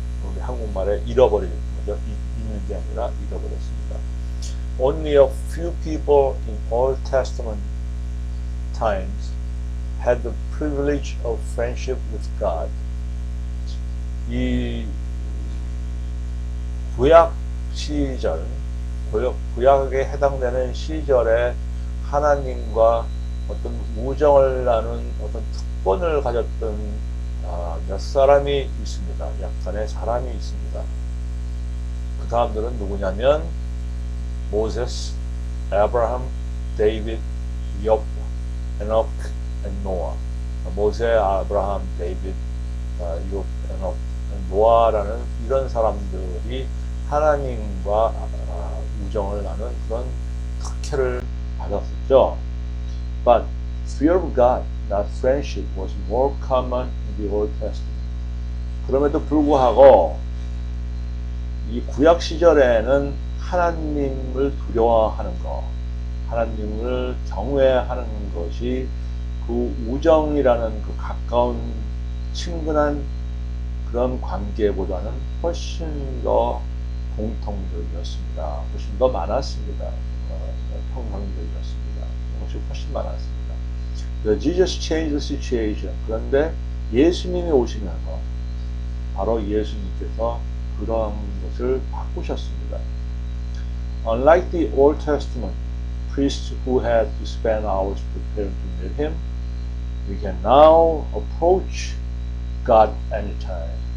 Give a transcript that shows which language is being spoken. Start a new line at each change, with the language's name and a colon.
Korean: 우리 한국말에 잃어버린 거죠. 있는 게 아니라 잃어버렸습니다.
English: Only a few people in Old Testament times had the privilege of friendship with God.
Korean: 이 구약 시절, 구약에 해당되는 시절에 하나님과 어떤 우정을 나눈 어떤 특권을 가졌던 몇 사람이 있습니다. 약간의 사람이 있습니다. 그 사람들은 누구냐면 모세스, 아브라함, 데이빗, 욥, 에녹, 노아. 모세, 아브라함, 데이빗, 욥, 에녹, 노아라는 이런 사람들이 하나님과 우정을 나눈 그런 특혜를 받았었죠.
English: But fear of God, not friendship, was more common in the Old Testament.
Korean: 그럼에도 불구하고 이 구약 시절에는 하나님을 두려워하는 것, 하나님을 경외하는 것이 그 우정이라는 그 가까운 친근한 그런 관계보다는 훨씬 더 공통적이었습니다. 훨씬 더 많았습니다. 평상적이었습니다. 그것이 훨씬 많았습니다.
English: Jesus changed the situation.
Korean: 그런데 예수님이 오시면서 바로 예수님께서 그런 것을 바꾸셨습니다.
English: Unlike the Old Testament priests who had to spend hours preparing to meet him, we can now approach God anytime.